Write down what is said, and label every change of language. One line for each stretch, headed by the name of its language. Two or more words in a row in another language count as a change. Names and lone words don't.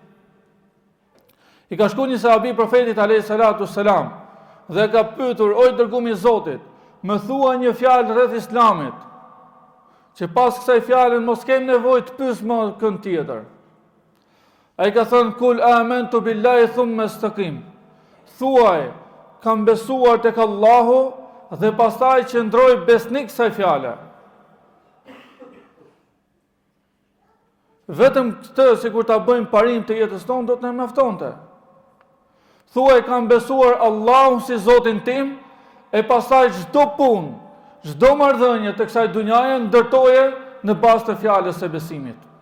Albanian: I ka shkuar një sahabi profetit
Arabic: عليه الصلاة السلام
Albanian: dhe ka pyetur: "O dërguari i Zotit, më thua një fjalë rreth Islamit, që pas kësaj fjalën mos kem nevojë të pyes më kënd tjetër." Ai ka thënë:
Arabic: "قل آمنت بالله ثم استقم."
Albanian: Thuaj, kam besuar tek Allahu dhe pastaj qëndroj besnik kësaj fjale. Vetëm këtë, sikur ta bëjmë parim të jetës tonë, do të na mjaftonte. Thuaj, kam besuar Allahun si Zotin tim, e pastaj çdo punë, çdo marrëdhënie të kësaj dunjaje ndërtoje në bazë të fjalës së besimit.